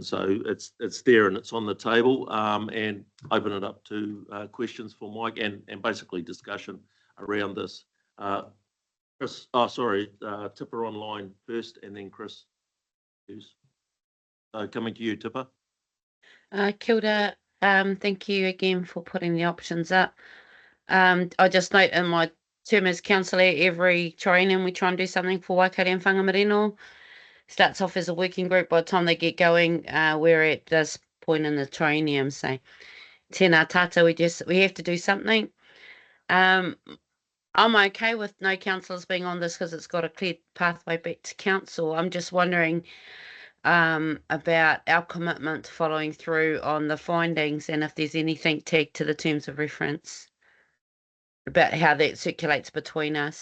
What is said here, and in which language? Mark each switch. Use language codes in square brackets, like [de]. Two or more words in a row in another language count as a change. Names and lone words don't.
[en] So it's there and it's on the table, and open it up to questions for Mike and basically discussion around this. Chris, Tipper online first, and then Chris. So coming to you, Tipper. [mi] Kia ora. [en] Thank you again for putting the options up. I just note in my term as councillor, every triennium we try and do something for Waikare and Whangamarino. Starts off as a working group. By the time they get going, we're at this point in the triennium, say, [mi] tēnā tata, [en] we have to do something. I'm okay with no councillors being on this because it's got a clear pathway back to council. I'm just wondering about our commitment to following through on the findings, and if there's anything tagged to the terms of reference about how that circulates between us.